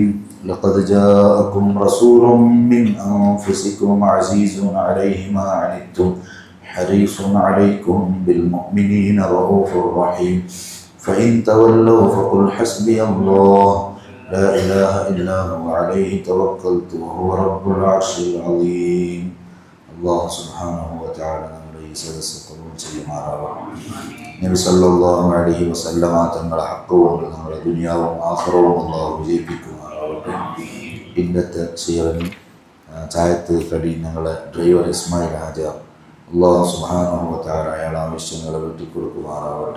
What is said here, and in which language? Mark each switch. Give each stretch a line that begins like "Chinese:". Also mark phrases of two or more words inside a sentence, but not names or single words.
Arabic: لقد جاءكم رسول من أنفسكم عزيز عليه ما عنتم حريص عليكم بالمؤمنين رؤوف رحيم. فإن تولوا فقل حسبي الله لا إله إلا هو عليه توكلت وهو رب العرش العظيم. الله سبحانه وتعالى
Malayalam: നമ്മുടെ ഈ സദസ്സ് കബൂൽ ചെയ്യുമാറാവട്ടെ. നബി
Arabic: صلى الله عليه وسلم
Malayalam: തങ്ങളുടെ ഹക്ക് കൊണ്ട് നമ്മുടെ ദുനിയാവും ആഖിറവും അല്ലാഹു വിജയിപ്പിക്കുമാറാവട്ടെ. ഇന്നത്തെ സീറനി ചായത്ത് കടി ഞങ്ങളെ ഡ്രൈവർ ഇസ്മായിൽ ഹാജർ
Arabic: الله سبحانه وتعالى
Malayalam: അയാളുടെ ആവശ്യങ്ങളെ വെട്ടിക്കൊടുക്കുമാറാവട്ടെ.